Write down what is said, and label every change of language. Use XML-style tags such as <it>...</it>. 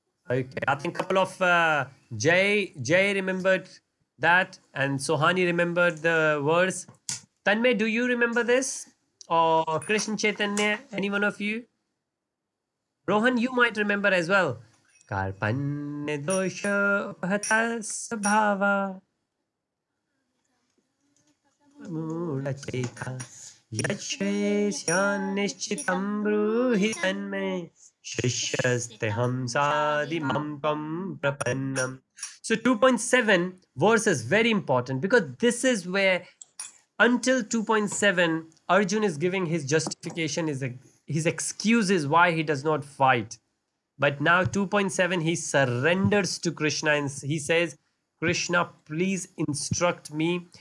<en>Okay, I think a couple of Jay remembered that, and Sohani remembered the verse. Tanmay, do you remember this, or Krishna Chaitanya? Any one of you? Rohan, you might remember as well.</en> <sa>Karpanya dosha upahata sabhava मूढचेता यच्छ्रेयस्यान्निश्चितं ब्रूहि तन्मे शिष्यस्तेऽहं साधिमं त्वं प्रपन्नम्.</sa> <en>So 2.7 verse is very important because this is where until 2.7 Arjun is giving his justification, his excuses why he does not fight. But now 2.7, he surrenders to Krishna and he says, Krishna, please instruct me.</en>